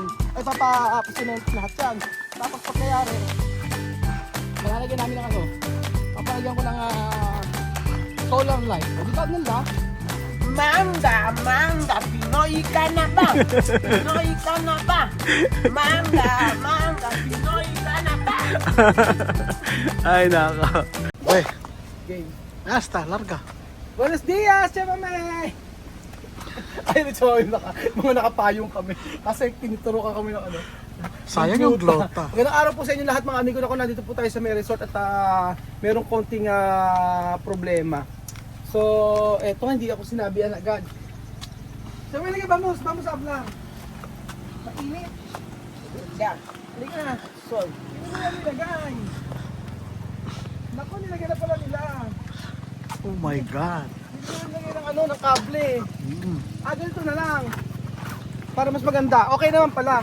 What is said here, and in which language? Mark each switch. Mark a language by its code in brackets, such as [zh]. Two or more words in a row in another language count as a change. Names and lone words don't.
[tl] Ay, papa-cement lahat yan. Tapos pagkayari, lalagyan namin ng ano, papalagyan ko ng solar light. O, di ba ganda? Mangga, Pinoy ka na ba? Pinoy ka na ba? Mangga, Pinoy ka na ba? Ay, naka. Uy, Game. [es] hasta, larga. Buenos dias, chamame! [tl] Ayun, mga nakapayong kami. Kasi tinuturo ka kami ng ano. Sayang yung glota. Magandang araw po sa inyo lahat mga amigo. Nandito po tayo sa may resort at merong konting problema. So, eto hindi ako sinabihan agad. So, may lagay, [es] vamos hablar. [tl] Mainit. Yan. Halika na. Sol. Hindi nila nilagay. Naku, nilagay na pala nila. [en] Oh my God. [tl] Hindi nila nilagay ng ano, ng kable. Ganito na lang. Para mas maganda. Okay naman pala.